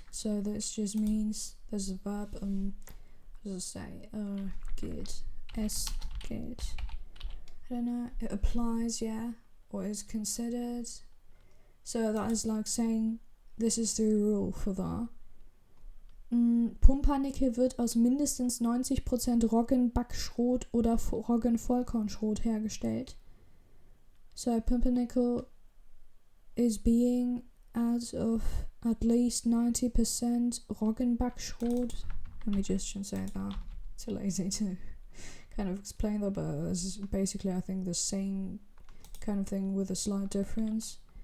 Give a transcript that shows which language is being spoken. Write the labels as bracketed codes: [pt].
[en] So this just means there's a verb. What does it say? Good. Good. I don't know, it applies, yeah, or is considered. So that is like saying, this is the rule for that. [de] Pumpernickel wird aus mindestens 90% Roggenbackschrot oder Roggenvollkornschrot hergestellt. [en] So Pumpernickel is being out of at least 90% Roggenbackschrot. Let me just translate that. Too lazy to kind of explain that, but this is basically, I think, the same kind of thing with a slight difference.